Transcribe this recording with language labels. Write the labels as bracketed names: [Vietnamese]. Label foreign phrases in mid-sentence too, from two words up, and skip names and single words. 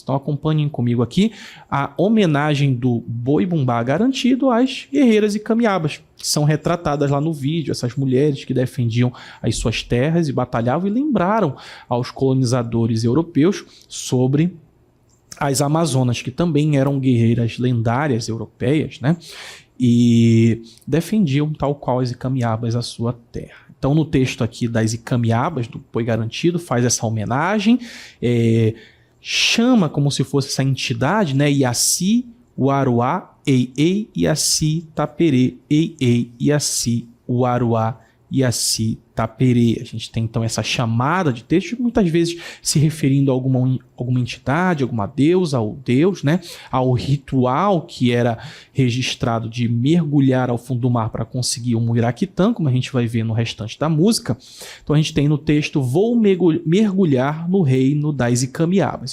[Portuguese] Então acompanhem comigo aqui a homenagem do Boi Bumbá Garantido às guerreiras e camiabas, que são retratadas lá no vídeo, essas mulheres que defendiam as suas terras e batalhavam e lembraram aos colonizadores europeus sobre as Amazonas, que também eram guerreiras lendárias europeias, né? E defendiam, tal qual as Icamiabas, a sua terra. Então, no texto aqui das Icamiabas, do Boi Garantido, faz essa homenagem, chama como se fosse essa entidade, né? [Nheengatu] Iaci, Uaruá, Ei, Iaci, Taperê, Ei, Iaci, Uaruá, Iaci, Taperê. [Portuguese] A gente tem então essa chamada de texto, muitas vezes se referindo a alguma entidade, alguma deusa, ao deus, né? Ao ritual que era registrado de mergulhar ao fundo do mar para conseguir um muiraquitã, como a gente vai ver no restante da música. Então a gente tem no texto: vou mergulhar no reino das Icamiabas.